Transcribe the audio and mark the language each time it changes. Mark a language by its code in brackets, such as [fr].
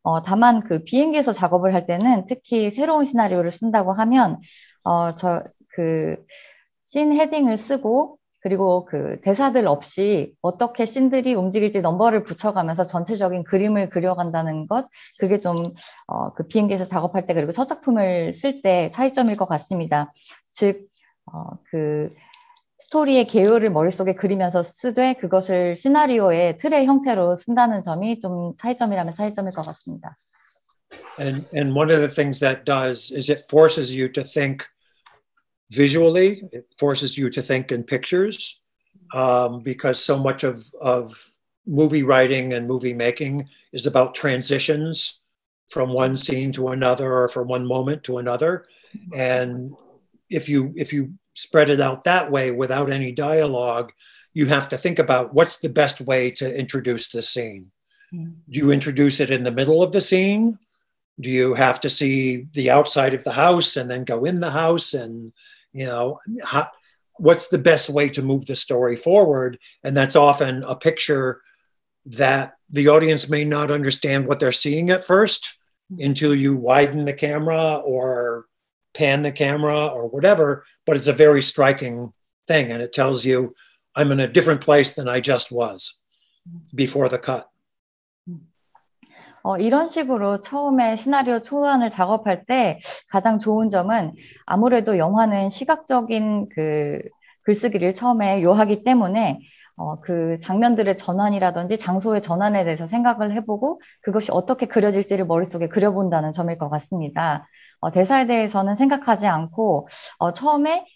[ko] 다만 그 비행기에서 작업을 할 때는 특히 새로운 시나리오를 쓴다고 하면 그 씬 헤딩을 쓰고 그리고 그 대사들 없이 어떻게 씬들이 움직일지 넘버를 붙여가면서 전체적인 그림을 그려간다는 것, 그게 좀 그 비행기에서 작업할 때 그리고 첫 작품을 쓸 때 차이점일 것 같습니다. 즉, 그 스토리의 개요를 머릿속에 그리면서 쓰되 그것을 시나리오의 틀의 형태로 쓴다는 점이 좀 차이점이라면 차이점일 것 같습니다. [en] And one of the things that does is it forces you to think visually. It forces you to think in pictures, because so much of movie writing and movie making is about transitions from one scene to another or from one moment to another. And if you spread it out that way without any dialogue, you have to think about what's the best way to introduce the scene. Do you introduce it in the middle of the scene? Do you have to see the outside of the house and then go in the house? And, you know, what's the best way to move the story forward? And that's often a picture that the audience may not understand what they're seeing at first until you widen the camera or pan the camera or whatever, but it's a very striking thing. And it tells you, I'm in a different place than I just was before the cut. [ko] 이런 식으로 처음에 시나리오 초안을 작업할 때 가장 좋은 점은 아무래도 영화는 시각적인 그 글쓰기를 처음에 요하기 때문에 그 장면들의 전환이라든지 장소의 전환에 대해서 생각을 해보고 그것이 어떻게 그려질지를 머릿속에 그려본다는 점일 것 같습니다. 대사에 대해서는 생각하지 않고 처음에